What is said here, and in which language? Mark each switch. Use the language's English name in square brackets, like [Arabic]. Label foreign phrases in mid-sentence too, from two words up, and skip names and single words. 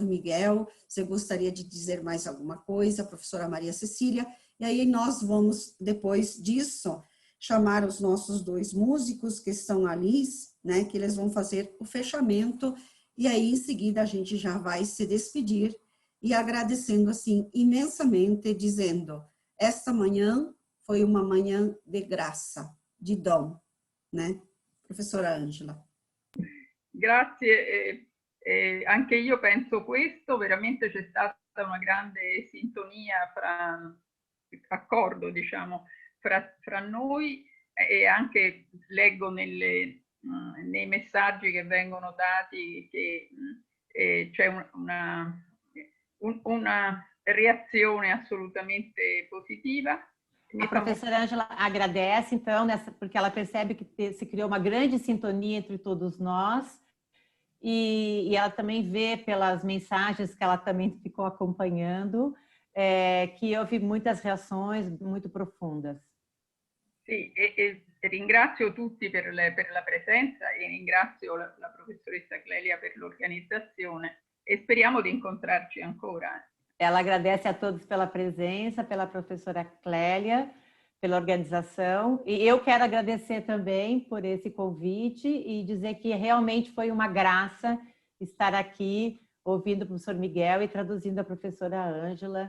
[Portuguese] Miguel, se gostaria de dizer mais alguma coisa, a professora Maria Cecília, e aí nós vamos, depois disso, chamar os nossos dois músicos que estão ali, né, que eles vão fazer o fechamento, e aí em seguida a gente já vai se despedir, e agradecendo assim imensamente, dizendo, esta manhã foi uma manhã de graça, de dom, né? Professora Ângela. [Italian] Grazie. Anche io penso questo, veramente c'è stata una grande sintonia accordo, diciamo, fra noi, e anche leggo nei messaggi che vengono dati che c'è una reazione assolutamente positiva. [Portuguese] A professora Ângela agradece, então, porque ela percebe que se criou uma grande sintonia entre todos nós, e ela também vê pelas mensagens que ela também ficou acompanhando, que houve muitas reações muito profundas. [Italian] Sì, e ringrazio tutti per la presenza e ringrazio la professoressa Clelia per l'organizzazione e speriamo di incontrarci ancora. [Portuguese] Ela agradece a todos pela presença, pela professora Clélia, pela organização. E eu quero agradecer também por esse convite e dizer que realmente foi uma graça estar aqui ouvindo o professor Miguel e traduzindo a professora Ângela.